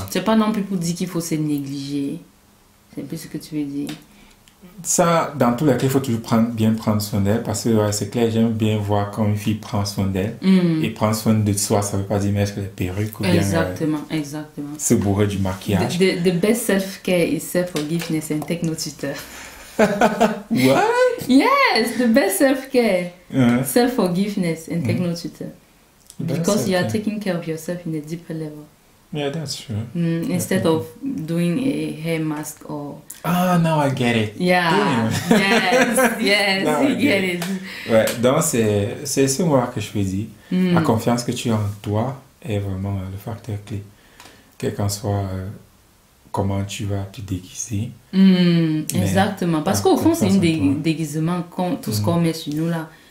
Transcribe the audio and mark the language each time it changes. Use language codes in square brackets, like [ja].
[fr] C'est pas non plus pour dire qu'il faut se négliger. C'est un peu ce que tu veux dire. Ça, dans tous les cas, il faut toujours bien prendre soin d'elle parce que ouais, c'est clair, j'aime bien voir quand une fille prend soin d'elle. Et prendre soin de soi, ça veut pas dire mettre les perruques ou Exactement. se bourrer du maquillage. [en] The best self-care is self-forgiveness and take no tutor. What? Yes, the best self-care. Self-forgiveness and take no tutor. Because you are taking care of yourself in a deeper level. Yeah, that's true. Instead of doing a hair mask or... Ah, now I get it. Yeah, yes, Now you get get it. [fr] Ouais, donc c'est ce mot que je veux dire. La confiance que tu as en toi est vraiment le facteur clé. Quel qu'en soit comment tu vas te déguiser. Exactement. Parce qu'au fond, c'est un déguisement, tout ce qu'on met sur nous là.